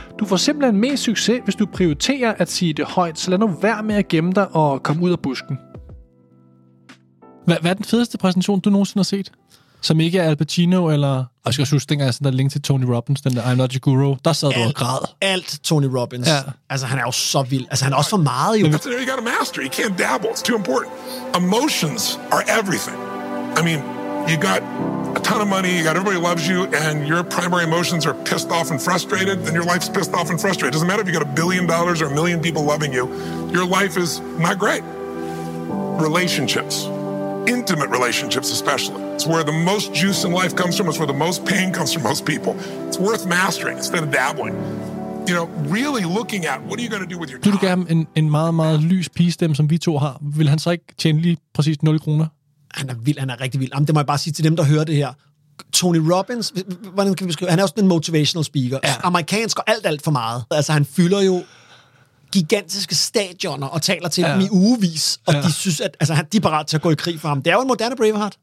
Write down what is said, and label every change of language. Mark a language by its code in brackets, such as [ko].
[da] Du får simpelthen mest succes, hvis du prioriterer at sige det højt, så lad nu være med at gemme dig og komme ud af busken. Hvad er den fedeste præsentation, du nogensinde har set? Som ikke er Al Pacino eller... Og jeg skal huske, dengang jeg sendte en link til Tony Robbins, den der I'm Not Your Guru, der sad du og græd. Alt Tony Robbins. Ja. Altså, han er jo så vild. Altså, han er også for meget, jo. [en] You gotta master. You can't dabble. It's too important. Emotions are everything. I mean, you got a ton of money, you got everybody loves you, and your primary emotions are pissed off and frustrated, then your life's pissed off and frustrated. It doesn't matter if you got $1 billion or 1 million people loving you. Your life is not great. Relationships. Intimate relationships especially. It's where the most juice in life comes from. It's where the most pain comes from most people. It's worth mastering instead of dabbling. You know, really looking at what are you going to do with your time? [da] Du gav ham en meget, meget lys pigestemme, som vi to har. Vil han så ikke tjene lige præcis 0 kroner? Han er vild. Han er rigtig vild. Jamen, det må jeg bare sige til dem, der hører det her. Tony Robbins, hvordan kan vi beskrive? Han er også en [en] motivational speaker. [da] Ja. Amerikansk og alt for meget. Altså, han fylder jo... gigantiske stadioner og taler til dem i ugevis, og de synes, at altså, de er parat til at gå i krig for ham. Det er jo en moderne Braveheart.